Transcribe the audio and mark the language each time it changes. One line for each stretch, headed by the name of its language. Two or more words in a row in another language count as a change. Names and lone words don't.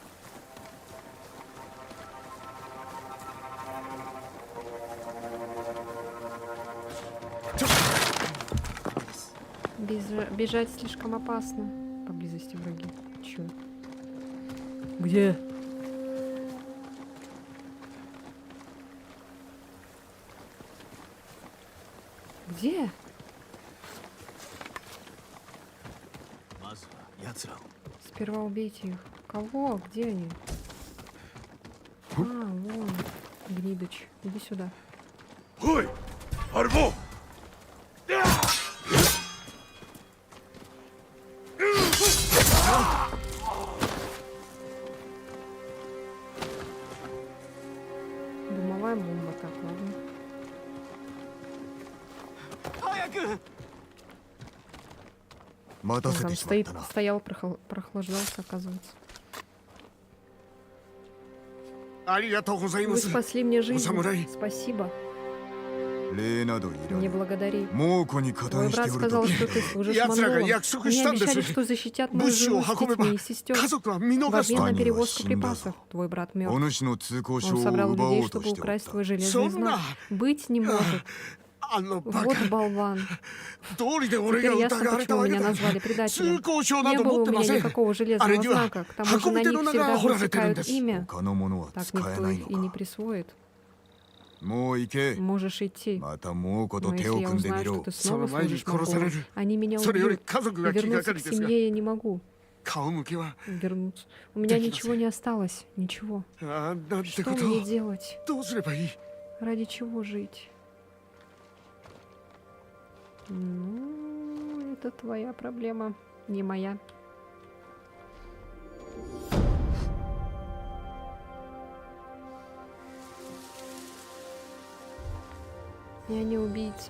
Russian: Бежать слишком опасно. Поблизости враги. Чё? Где? Где?
Japanese: まずは奴らを
Russian: Сперва убейте их. Кого? Где они? А, вон. Гнидыч. Иди сюда.
Japanese: おいアルボ
Russian: Дымовая бомба. Так, ладно.
Japanese: 早く待た
Russian: Он
Japanese: せ
Russian: там
Japanese: てしまっ
Russian: стоит,
Japanese: たな
Russian: стоял, прохлаждался, оказывается.
Japanese: ありがとうございま
Russian: Вы
Japanese: す
Russian: спасли мне жизнь. Самурай. Спасибо.
Japanese: 礼などいら
Russian: Не
Japanese: ぬ
Russian: благодари.
Japanese: 猛虎に加
Russian: Твой
Japanese: 担して
Russian: брат
Japanese: おると
Russian: сказал, что ты служишь
Japanese: 奴らが
Russian: монголам.
Japanese: 約束
Russian: Они
Japanese: したんです。
Russian: обещали, что защитят мою
Japanese: 物資を
Russian: жену с
Japanese: 運べば
Russian: детьми и сестер
Japanese: 家族は見
Russian: в
Japanese: 逃す
Russian: обмен
Japanese: と
Russian: на
Japanese: 兄は
Russian: перевозку
Japanese: 死んだ。
Russian: припасов. Твой брат мертв.
Japanese: お主の通行証
Russian: Он
Japanese: を
Russian: собрал
Japanese: 奪お
Russian: людей,
Japanese: うと
Russian: чтобы
Japanese: しておっ
Russian: украсть
Japanese: た
Russian: твой железный
Japanese: Сонна.
Russian: знак. Быть не может.
Japanese: あのバ
Russian: Вот
Japanese: カ
Russian: болван.
Japanese: 道理で俺
Russian: Теперь
Japanese: が
Russian: ясно,
Japanese: 疑われた
Russian: почему
Japanese: わけ
Russian: меня
Japanese: だ
Russian: назвали предателем.
Japanese: 通行証な
Russian: Не
Japanese: ど
Russian: было
Japanese: 持っ
Russian: у
Japanese: てま
Russian: меня
Japanese: せん
Russian: никакого
Japanese: あ
Russian: железного
Japanese: れには
Russian: знака. К тому же
Japanese: 運
Russian: на
Japanese: び手
Russian: них
Japanese: の名
Russian: всегда
Japanese: が彫られてるん
Russian: высекают
Japanese: です
Russian: имя.
Japanese: 他のものは
Russian: Так
Japanese: 使え
Russian: никто
Japanese: ない
Russian: их
Japanese: の
Russian: и не
Japanese: か
Russian: присвоит.
Japanese: もう行け
Russian: Можешь идти.
Japanese: また猛虎と
Russian: Но
Japanese: 手
Russian: если
Japanese: を
Russian: я
Japanese: 組んでみ
Russian: узнаю, что
Japanese: ろ
Russian: ты
Japanese: その
Russian: снова
Japanese: 前に
Russian: служишь
Japanese: 殺され
Russian: монголам,
Japanese: る
Russian: они меня
Japanese: それより
Russian: убьют.
Japanese: 家族
Russian: И
Japanese: が気が
Russian: вернуться
Japanese: か
Russian: к
Japanese: りですが
Russian: семье я не могу.
Japanese: 顔向けは
Russian: Вернуться. У меня Так и ничего не осталось. Ничего.
Japanese: ああなんて
Russian: Что
Japanese: こと
Russian: мне делать?
Japanese: どうすればいい
Russian: Ради чего жить? Ну, это твоя проблема, не моя. Я не убийца.